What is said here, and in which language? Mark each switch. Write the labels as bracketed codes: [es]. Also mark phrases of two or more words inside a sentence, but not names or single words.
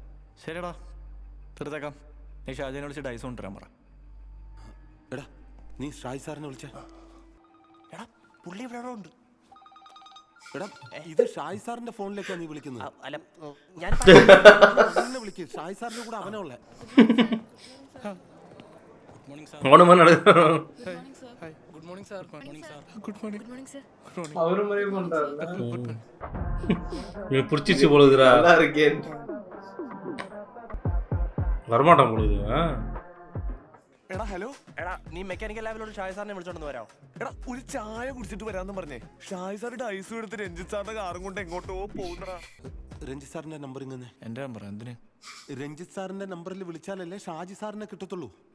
[ml] ശരിടാ, തീർത്തേക്കാം. നീ ഷാജിനെ വിളിച്ച് ഡൈസ് കൊണ്ടുവരാൻ പറ. എടാ നീ ഷാജി സാറിനെ വിളിച്ചേ. എടാ പുള്ളി ഇവിടെ ഉണ്ട്. എടാ ഇത് ഷാജി സാറിന്റെ ഫോണിലേക്കാണ് നീ വിളിക്കുന്നത്. അല്ല ഞാൻ എന്നെ വിളിക്ക്. ഷാജി സാറിന്റെ കൂടെ അവനെ ഉള്ളേ. [ta] அவனும் நடக்கும். அவரு மாதிரியே பண்றாருல. நீ புடிச்சிச்சு போலுதுடா. நல்லா இருக்கேன். வரமாட்டான் போலுது. [ml] എടാ ഹലോ, എടാ നീ [en] mechanical labിലോട്ട് [ml] ഷാജി സാറിനെ വിളിച്ചോണ്ട് വരാം. എടാ ഒരു ചായ കുടിച്ചിട്ട് വരാന്ന് പറഞ്ഞേ. ഷാജി സാറിന്റെ ഐസ് എടുത്ത് രഞ്ജിത്ത് സാറിന്റെ കാറും കൊണ്ട് എങ്ങോട്ടോ പോകുന്നടാ. രഞ്ജിത്ത് സാറിന്റെ നമ്പർ ഇങ്ങനെ. എന്റെ നമ്പർ എന്തിന്? രഞ്ജിത്ത് സാറിന്റെ നമ്പറിൽ വിളിച്ചാലല്ലേ ഷാജി സാറിനെ കിട്ടത്തുള്ളൂ.